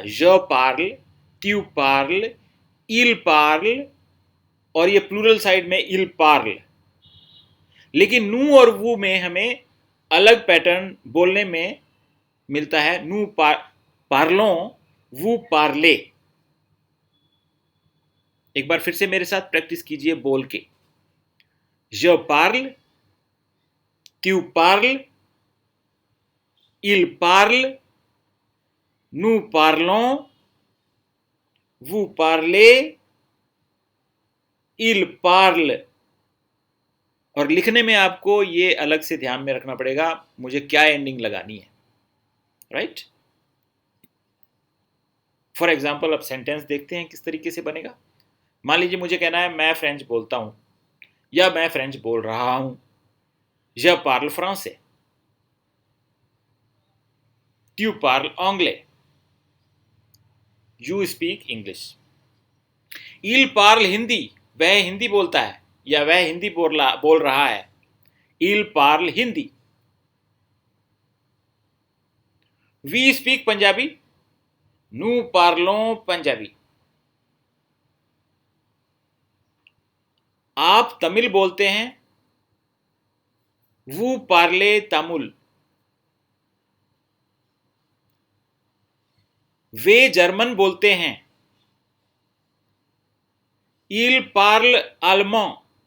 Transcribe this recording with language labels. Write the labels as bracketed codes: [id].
[fr] ज पार्ल, त्यू पार्ल, इल पार्ल [hi] और ये प्लूरल साइड में [fr] इल पार्ल। [hi] लेकिन नू और वू में हमें अलग पैटर्न बोलने में मिलता है। [fr] नू पार्लों, वू पार्ले। [hi] एक बार फिर से मेरे साथ प्रैक्टिस कीजिए बोल के। [fr] Je parle, tu parles, il parle, nous parlons, vous parlez, il parle। [hi] और लिखने में आपको ये अलग से ध्यान में रखना पड़ेगा, मुझे क्या एंडिंग लगानी है। राइट? [en] for example [hi] अब सेंटेंस देखते हैं किस तरीके से बनेगा। मान लीजिए मुझे कहना है मैं फ्रेंच बोलता हूं या मैं फ्रेंच बोल रहा हूं। [fr] Je parle français, tu parles anglais, [en] you speak English। [fr] il parle [hi] Hindi, वह हिंदी बोलता है या वह हिंदी बोल रहा है। [fr] il parle हिंदी। [en] we speak [fr] पंजाबी, nous parlons पंजाबी। [hi] आप तमिल बोलते हैं, [fr] vous parlez [hi] तमिल। वे जर्मन बोलते हैं, [fr] il parle allemand।